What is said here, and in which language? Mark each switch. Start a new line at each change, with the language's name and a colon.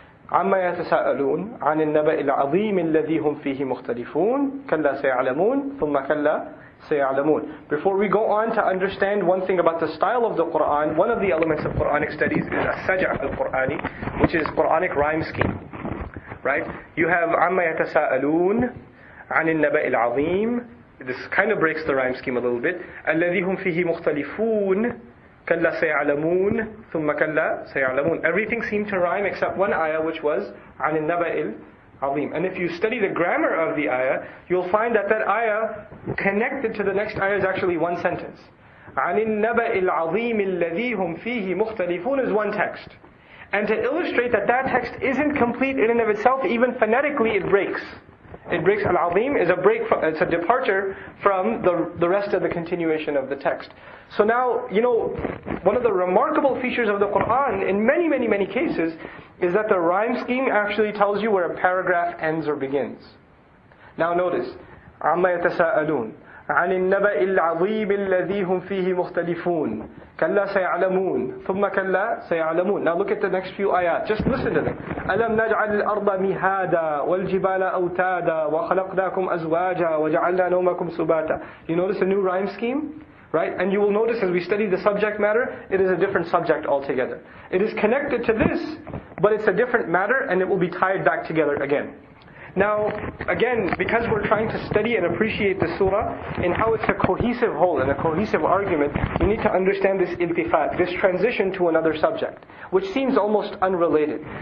Arabic: عَمَّا يَتَسَاءَلُونَ عَنِ النَّبَإِ الْعَظِيمِ الَّذِي هُمْ فِيهِ مُخْتَلِفُونَ كَلَّا سَيَعْلَمُونَ ثُمَّ كَلَّا سَيَعْلَمُونَ.
English: Before we go on to understand one thing about the style of the Qur'an, one of the elements of Qur'anic studies is as-saj'a al-Qur'ani, which is Qur'anic rhyme scheme. Right? You have
Arabic: عَمَّا يَتَسَاءَلُونَ. عن النبأ العظيم.
English: This kind of breaks the rhyme scheme a little bit.
Arabic: الذي هم فيه مختلفون كلا سيعلمون ثم كلا سيعلمون.
English: Everything seemed to rhyme except one ayah, which was
Arabic: عن النبأ العظيم.
English: And if you study the grammar of the ayah, you'll find that that ayah connected to the next ayah is actually one sentence.
Arabic: عن النبأ العظيم الذي هم فيه مختلفون
English: is one text. And to illustrate that that text isn't complete in and of itself, even phonetically it breaks. It breaks. Al-Azim is a break, it's a departure from the rest of the continuation of the text. So now, one of the remarkable features of the Qur'an in many, many, many cases is that the rhyme scheme actually tells you where a paragraph ends or begins. Now notice,
Arabic: عَمَّا يَتَسَاءَلُونَ عن النبأ العظيم الذي هم فيه مختلفون كلا سيعلمون ثم كلا سيعلمون.
English: Now look at the next few ayat. Just listen to them.
Arabic: ألم نجعل الأرض مهادا والجبال أوتادا وخلقناكم أزواجا وجعلنا نومكم سباتا.
English: You notice a new rhyme scheme? Right? And you will notice as we study the subject matter, it is a different subject altogether. It is connected to this, but it's a different matter, and it will be tied back together again. Now, again, because we're trying to study and appreciate the surah and how it's a cohesive whole and a cohesive argument, you need to understand this iltifat, this transition to another subject, which seems almost unrelated.